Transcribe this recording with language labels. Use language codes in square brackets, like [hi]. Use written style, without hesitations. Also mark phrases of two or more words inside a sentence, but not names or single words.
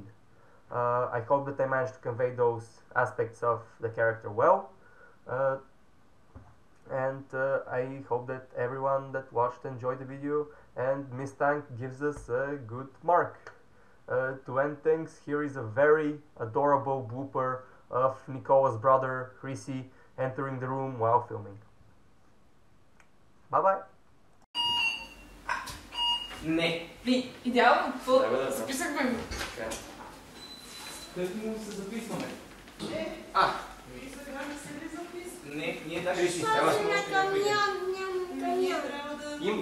[en] I hope that I managed to convey those aspects of the character well, and I hope that everyone that watched enjoyed the video, and Miss Tank gives us a good mark. To end things, here is a very adorable blooper of Nicola's brother, Chrissy, entering the room while filming. Bye bye! [bg] Не. Идеално, какво? Трябва да Записахме го. Къде му се записваме? И сега не се ли записва? Не, ние даже Криши, трябва ела. да Нямаше камион.